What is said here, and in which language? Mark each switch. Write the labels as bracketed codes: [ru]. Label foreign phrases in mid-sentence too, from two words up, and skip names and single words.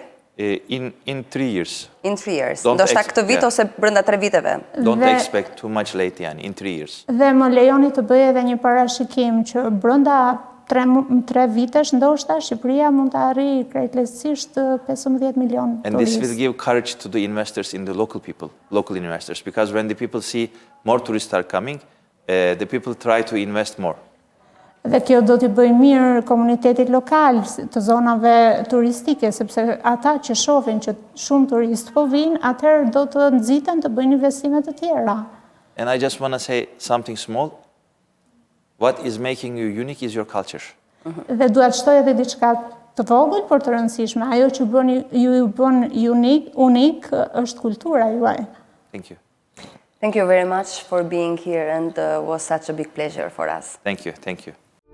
[en] In 3 years. In 3 years. [sq] Do shta këtë vit ose brenda 3 viteve? [en] Don't expect too much late, in 3 years. [sq] Dhe më lejoni të bëj edhe një parashikim që brenda 3 vitesh ndoshta Shqipëria mund të arrijë krejtësisht 15 milion turistë. [en] And this will give courage to the investors in the local people, local investors, because when the people see more tourists are coming, the people try to invest more. [sq] Dhe kjo do t'i bëj mirë komunitetit lokal të zonave turistike, sepse ata që shohin që shumë turistë po vinë, atëherë do të nxiten të bëjnë investime të tjera. [en] And I just want to say something small. What is making you unique is your culture. [sq] Dhe dua të shtoj edhe diçka të vogël, por të rëndësishme. Ajo që ju bën unik është kultura juaj. [en] Thank you. Thank you very much for being here and was such a big pleasure for us. Thank you.